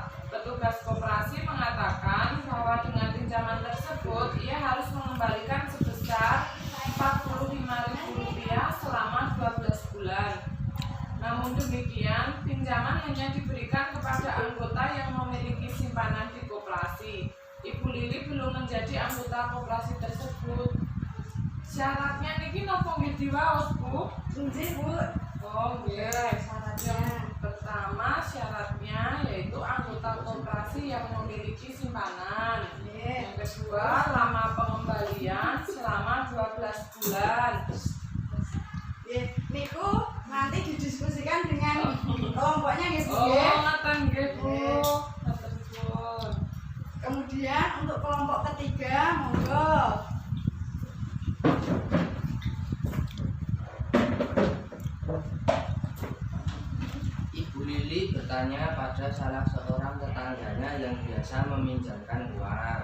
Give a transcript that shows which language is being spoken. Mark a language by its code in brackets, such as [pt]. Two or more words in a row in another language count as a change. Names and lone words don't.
[id] Petugas koperasi mengatakan bahwa dengan pinjaman tersebut ia harus mengembalikan sebesar Rp45.000 selama 12 bulan. Namun demikian, pinjaman hanya diberikan kepada anggota yang memiliki simpanan di koperasi. Ibu Lili belum menjadi anggota koperasi tersebut. [jv] Syaratnya niki napa nggih diwaos, Bu? Nggih, Bu. Oh, nggih. [id] Syaratnya. Yang pertama syaratnya yaitu anggota koperasi yang memiliki simpanan. Yeah. Yang kedua, lama pengembalian selama 12 bulan. Yeah. Niku nanti didiskusikan dengan kelompoknya nggih, Bu. Oh, Ya. [jv] ngaten nggih, Bu. Nggih. Ngaten pun. [id] Kemudian untuk kelompok ketiga, monggo. Ibu Lili bertanya pada salah seorang tetangganya yang biasa meminjamkan uang.